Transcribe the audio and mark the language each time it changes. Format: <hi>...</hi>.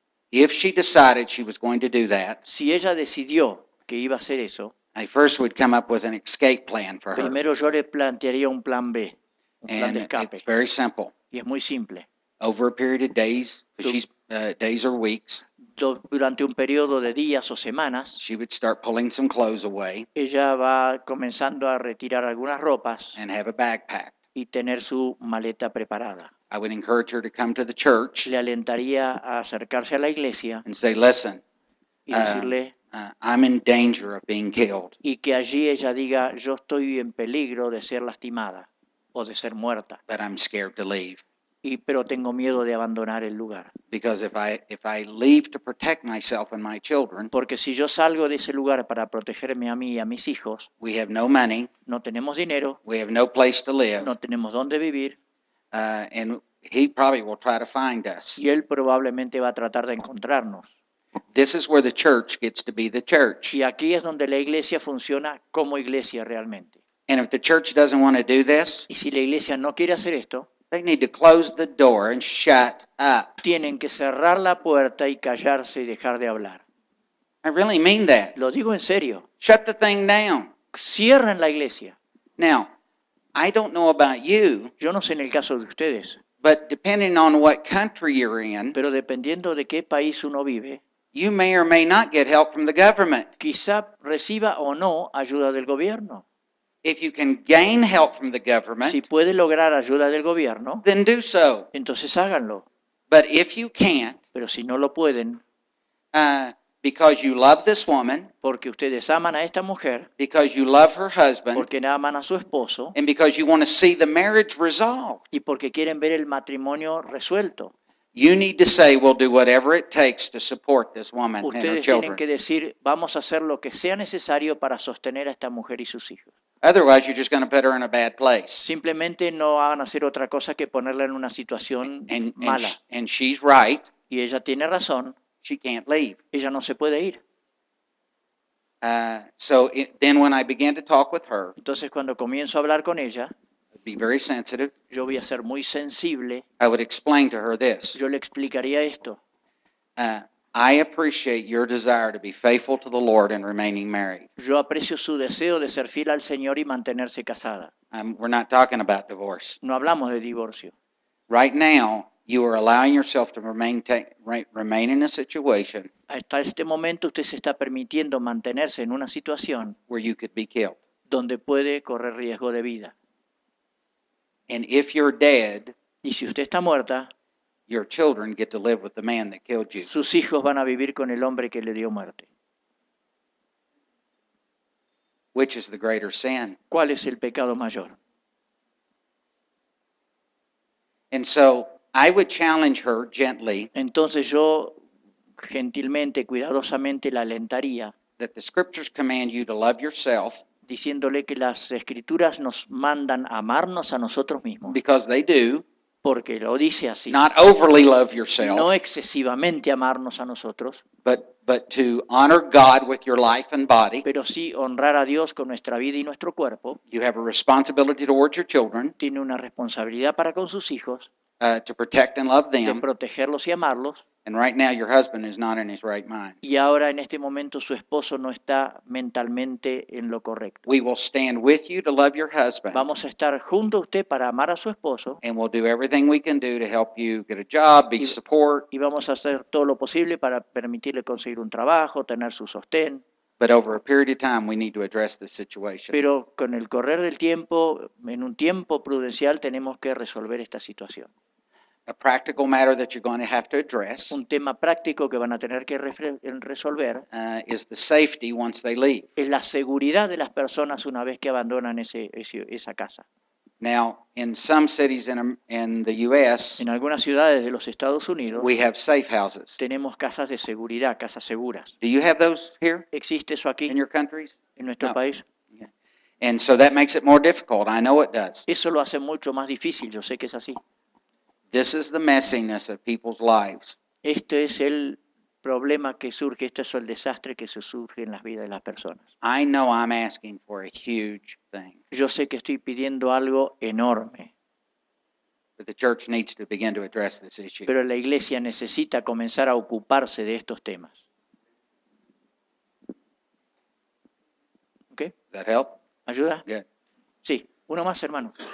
<en>If she decided she was going to do that,</en> <es>Si ella decidió que iba a hacer eso,</es> <en>I first would come up with an escape plan for her.</en> <es>primero yo le plantearía un plan B, un plan de</es> <en>And</en> <es>escape,</es> <en>it's very simple.</en> <es>y es muy simple.</es> <en>Over a period of days, 'cause she's days or weeks,</en> <es>Durante un periodo de días o semanas,</es> <en>she would start pulling some clothes away</en> <es>ella va comenzando a retirar algunas ropas</es> <en>and have a backpack.</en> <es>y tener su maleta preparada.</es> <en>I would encourage her to come to the church</en> <es>Le alentaría a acercarse a la iglesia</es> <en>and say, listen,</en> <es>y decirle,</es> <en>I'm in danger of being killed.</en> <es>y que allí ella diga, yo estoy en peligro de ser lastimada o de ser muerta,</es> <en>But I'm scared to leave.</en> <es>pero tengo miedo de abandonar el lugar.</es> <en>Because if I leave to protect myself and my children,</en> <es>Porque si yo salgo de ese lugar para protegerme a mí y a mis hijos,</es> <en>we have no money,</en> <es>no tenemos dinero,</es> <en>we have no place to live,</en> <es>no tenemos dónde vivir,</es> <en>and he probably will try to find us.</en> <es>y él probablemente va a tratar de encontrarnos.</es> <en>This is where the church gets to be the church.</en> <es>Y aquí es donde la iglesia funciona como iglesia realmente.</es> <en>And if the church doesn't want to do this,</en> <es>Y si la iglesia no quiere hacer esto,</es> <en>they need to close the door and shut up.</en> <es>tienen que cerrar la puerta y callarse y dejar de hablar.</es> <en>I really mean that.</en> <es>Lo digo en serio.</es> <en>Shut the thing down.</en> <es>Cierren la iglesia.</es> <en>Now, I don't know about you,</en> <es>Yo no sé en el caso de ustedes,</es> <en>but depending on what country you're in,</en> <es>pero dependiendo de qué país uno vive,</es> <en>you may or may not get help from the government.</en> <es>quizá reciba o no ayuda del gobierno.</es> <en>If you can gain help from the</en> <es>Si</es> <en>government,</en> <es>puede lograr ayuda del gobierno,</es> <en>then do so.</en> <es>entonces háganlo.</es> <en>But if you can't,</en> <es>Pero si no lo pueden,</es> <en>because you love this woman,</en> <es>porque ustedes aman a esta mujer,</es> <en>because you love her husband,</en> <es>porque aman a su esposo</es> <en>and because you want to see the marriage resolved,</en> <es>y porque quieren ver el matrimonio resuelto,</es> <en>you need to say, we'll do whatever it takes to support this woman and her</en> <es>ustedes tienen</es> <en>children.</en> <es>que decir, vamos a hacer lo que sea necesario para sostener a esta mujer y sus hijos.</es> <en>Otherwise, you're just going to put her in a bad place.</en> <es>Simplemente no hagan hacer otra cosa que ponerla en una situación mala.</es> <en>And she's right.</en> <es>Y ella tiene razón,</es> <en>She can't leave.</en> <es>ella no se puede ir.</es> <en>Then when I began to talk with her,</en> <es>Entonces cuando comienzo a hablar con ella,</es> <en>I'd be very sensitive.</en> <es>yo voy a ser muy sensible,</es> <en>I would explain to her this.</en> <es>yo le explicaría esto.</es> <en>I appreciate your desire to be faithful to the Lord and remaining married.</en> <es>Yo aprecio su deseo de ser fiel al Señor y mantenerse casada.</es> <en>We're not talking about divorce.</en> <es>No hablamos de divorcio.</es> <en>Right now, you are allowing yourself to remain in a situation</en> <es>Hasta este momento usted se está permitiendo mantenerse en una situación</es> <en>where you could be killed.</en> <es>donde puede correr riesgo de vida.</es> <en>And if you're dead,</en> <es>Y si usted está muerta,</es> <en>your children get to live with the man that killed you.</en> <es>sus hijos van a vivir con el hombre que le dio muerte.</es> <en>Which is the greater sin?</en> <es>¿Cuál es el pecado mayor?</es> <en>And so I would challenge her gently</en> <es>Entonces yo gentilmente, cuidadosamente la alentaría,</es> <en>that the scriptures command you to love yourself,</en> <es>diciéndole que las escrituras nos mandan a amarnos a nosotros mismos,</es> <en>because they do,</en> <es>porque lo dice así,</es> <en>not overly love</en> <es>no</es> <en>yourself,</en> <es>excesivamente amarnos a nosotros,</es> <en>but to honor God with your life and body.</en> <es>pero sí honrar a Dios con nuestra vida y nuestro cuerpo.</es> <en>You have a responsibility towards your children</en> <es>Tiene una responsabilidad para con sus hijos,</es> <en>to protect and love</en> <es>de</es> <en>them.</en> <es>protegerlos y amarlos.</es> <en>And right now, your husband is not in his right mind.</en> <es>Y ahora en este momento su esposo no está mentalmente en lo correcto.</es> <en>We will stand with you to love your husband,</en> <es>Vamos a estar junto a usted para amar a su esposo</es> <en>and we'll do everything we can do to help you get a job, be support.</en> <es>y vamos a hacer todo lo posible para permitirle conseguir un trabajo, tener su sostén.</es> <en>But over a period of time, we need to address this situation.</en> <es>Pero con el correr del tiempo, en un tiempo prudencial, tenemos que resolver esta situación.</es> <en>A practical matter that you're going to have to address</en> <es>Un tema práctico que van a tener que resolver</es> <en>is the safety once they leave.</en> <es>es la seguridad de las personas una vez que abandonan esa casa.</es> <en>Now, in some cities in the U.S.,</en> <es>En algunas ciudades de los Estados Unidos</es> <en>we have safe houses.</en> <es>tenemos casas de seguridad, casas seguras.</es> <en>Do you have those here</en> <es>¿Existe eso aquí</es> <en>in your countries?</en> <es>en nuestro</es> <en>No.</en> <es>país?</es> <en>And so that makes it more difficult. I know it does.</en> <es>Eso lo hace mucho más difícil, yo sé que es así.</es> <en>This is the messiness of people's lives.</en> <es>Este es el problema que surge, este es el desastre que se surge en las vidas de las personas.</es> <en>I know I'm asking for a huge thing,</en> <es>Yo sé que estoy pidiendo algo enorme,</es> <en>but the church needs to begin to address this issue.</en> <es>pero la iglesia necesita comenzar a ocuparse de estos temas. ¿Ok?</es> <en>Does that help?</en> <es>¿Ayuda?</es> <en>Good.</en> <es>Sí. Uno más, hermano.</es>